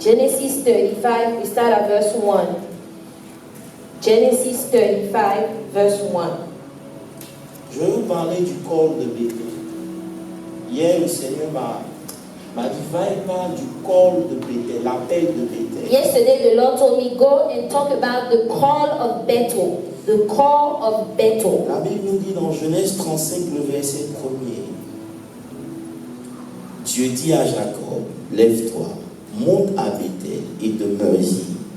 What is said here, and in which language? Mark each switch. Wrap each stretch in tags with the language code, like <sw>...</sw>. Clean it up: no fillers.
<en>Genesis 35, we start at verse 1. Genesis 35, verse 1.</en> <fr>Je vais vous parler du col de Béthel. Hier, le Seigneur m'a dit, va et parle du col de Béthel, l'appel de Béthel.</fr> <en>Yesterday, the Lord told me, go and talk about the call of Bethel. The call of Bethel.</en> <fr>La Bible nous dit dans Genèse 35, le verset 1er, Dieu dit à Jacob, lève-toi, monte à Béthel et demeure-y.</fr>